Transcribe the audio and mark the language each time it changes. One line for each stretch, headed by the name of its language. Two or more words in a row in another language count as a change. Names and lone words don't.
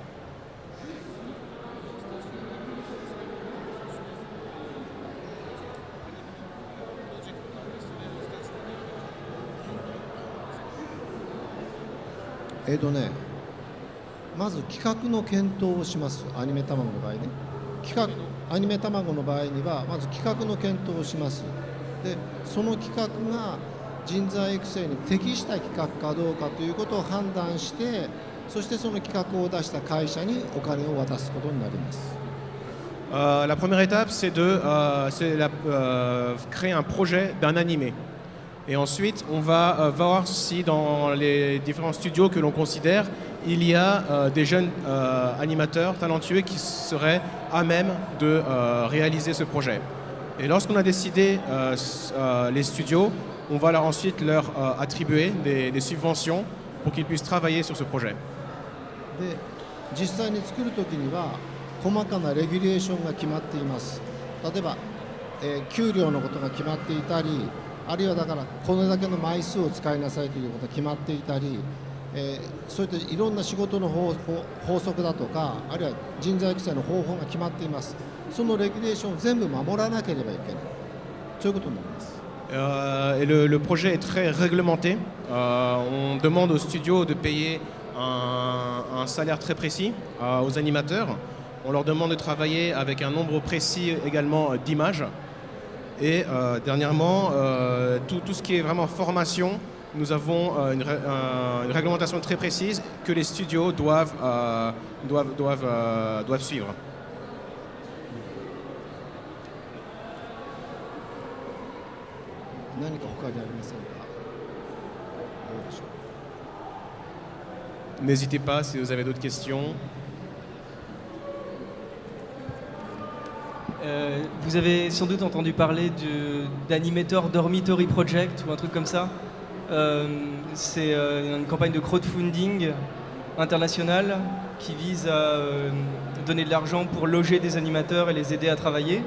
Japanese: « まず企画の検討をします。アニメ卵の場合ね。企画アニメ卵の場合にはまず企画の検討をします。でその企画が人材育成に適した企画かどうかということを判断して、そしてその企画を出した会社にお金を渡すことになります。
French: La première étape, c'est de créer un projet d'un animé. Et ensuite, on va voir si dans les différents studios que l'on considère, il y a des jeunes animateurs talentueux qui seraient à même de réaliser ce projet. Et lorsqu'on a décidé les studios, on va ensuite leur attribuer des subventions pour qu'ils puissent travailler sur ce projet.
Japanese: で実際に作るときには細かなレギュレーションが決まっています。例えば、給料のことが決まっていたり、あるいはだからこれだけの枚数を使いなさいということが決まっていたり、そういったいろんな仕事の法則だとか、あるいは人材育成の方法が決まっています。そのレギュレーションを全部守らなければいけない、そういうことになります。
French: Et le projet est très réglementé. On demande aux studios de payer un salaire très précis aux animateurs. On leur demande de travailler avec un nombre précis également d'images. Et dernièrement, tout ce qui est vraiment formation, nous avons une réglementation très précise que les studios doivent suivre.
Japanese: 何か他にありませんか？どうでしょう？
French: N'hésitez pas si vous avez d'autres questions. Vous avez sans doute entendu parler d'Animator Dormitory Project ou un truc comme ça. C'est une campagne de crowdfunding internationale qui vise à donner de l'argent pour loger des animateurs et les aider à travailler.